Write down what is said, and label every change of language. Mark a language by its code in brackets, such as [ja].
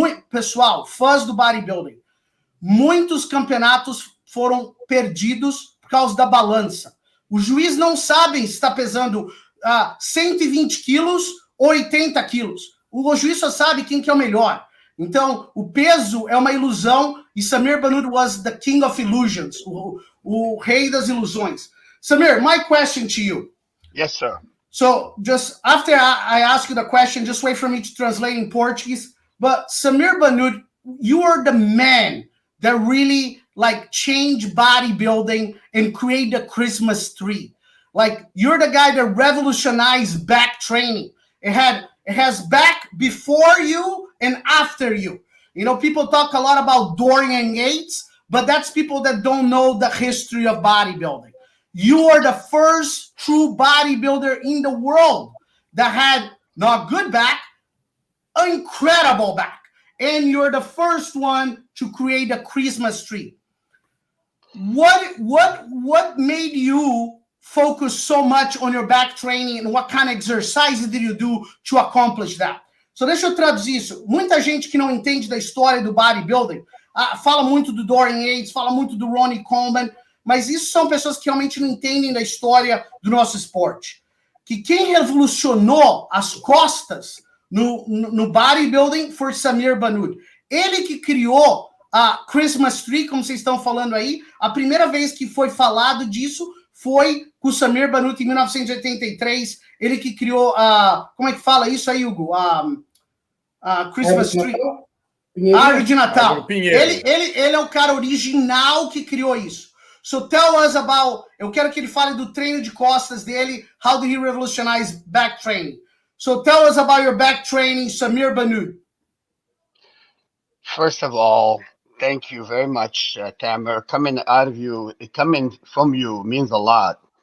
[pt] Pessoal, fãs do bodybuilding, muitos campeonatos foram perdidos por causa da balança. O juiz não sabe se está pesando 120 quilos ou 80 quilos. O juiz só sabe quem que é o melhor. Então, o peso é uma ilusão e Samir Bannout [en] was the king of illusions, [pt] o rei das ilusões. [en] Samir, my question to you. Yes, sir. So, just after I ask you the question, just wait for me to translate in Portuguese. But Samir Bannout, you are the man that really change bodybuilding and create the Christmas tree. You're the guy that revolutionized back training. It has back before you and after you. People talk a lot about Dorian Yates, but that's people that don't know the history of bodybuilding. You are the first true bodybuilder in the world that had not good back, incredible back. And you're the first one to create a Christmas tree. What made you focus so much on your back training and what kind of exercises did you do to accomplish that? [pt] So deixa eu traduzir isso. Muita gente que não entende da história do bodybuilding fala muito do Dorian Yates, fala muito do Ronnie Coleman, mas isso são pessoas que realmente não entendem da história do nosso esporte. Que quem revolucionou as costas no bodybuilding foi Samir Bannout. Ele que criou a Christmas Tree, como vocês estão falando aí. A primeira vez que foi falado disso foi com o Samir Bannout em 1983. Ele que criou como é que fala isso aí, Hugo? A Christmas Tree. Árvore de Natal. Ele é o cara original que criou isso. [en] So tell us about... [pt] Eu quero que ele fale do treino de costas dele. [en] How did he revolutionize back training? So tell us about your back training, Samir Bannout. First of all, thank you very much, Tamer. Coming from you means a lot.